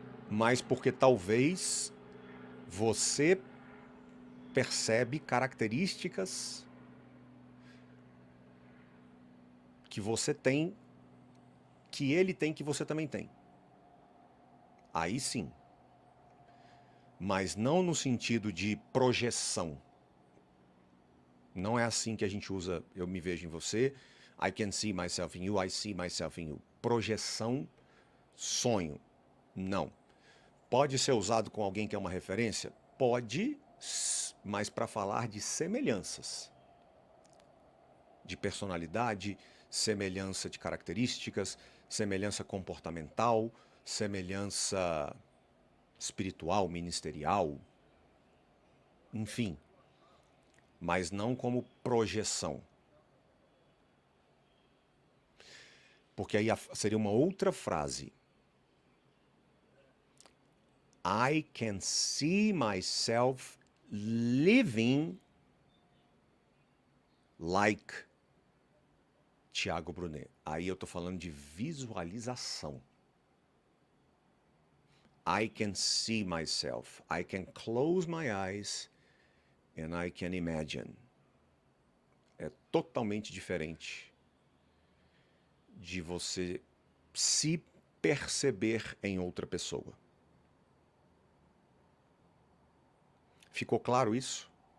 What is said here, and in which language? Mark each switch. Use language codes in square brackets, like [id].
[pt] Mas porque talvez você percebe características que você tem, que ele tem, que você também tem. Aí sim. Mas não no sentido de projeção. Não é assim que a gente usa eu me vejo em você. [en] I can see myself in you, I see myself in you. [pt] Projeção, sonho. Não. Pode ser usado com alguém que é uma referência? Pode, mas para falar de semelhanças. De personalidade, semelhança de características, semelhança comportamental, semelhança espiritual, ministerial, enfim. mas não como projeção. Porque aí seria uma outra frase. [en] I can see myself living like Tiago Brunet. [pt] Aí eu tô falando de visualização. [en] I can see myself. I can close my eyes and I can imagine. [pt] É totalmente diferente de você se perceber em outra pessoa. Ficou claro isso?